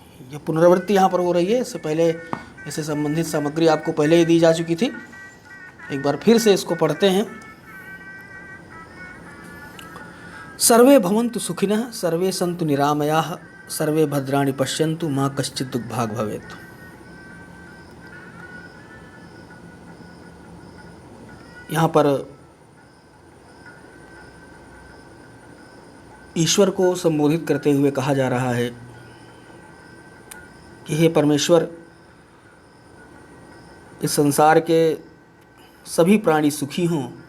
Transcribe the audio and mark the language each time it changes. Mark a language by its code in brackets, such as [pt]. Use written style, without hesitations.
[hi] ये पुनरावृत्ति यहाँ पर हो रही है, इससे पहले इससे संबंधित सामग्री आपको पहले ही दी जा चुकी थी। एक बार फिर से इसको पढ़ते हैं। [sa] सर्वे भवन्तु सुखिनः, सर्वे सन्तु निरामयाः, सर्वे भद्राणि पश्यन्तु, माँ कश्चित् दुर्भाग् भवेत्। [hi] यहाँ पर ईश्वर को संबोधित करते हुए कहा जा रहा है कि हे परमेश्वर, इस संसार के सभी प्राणी सुखी हों,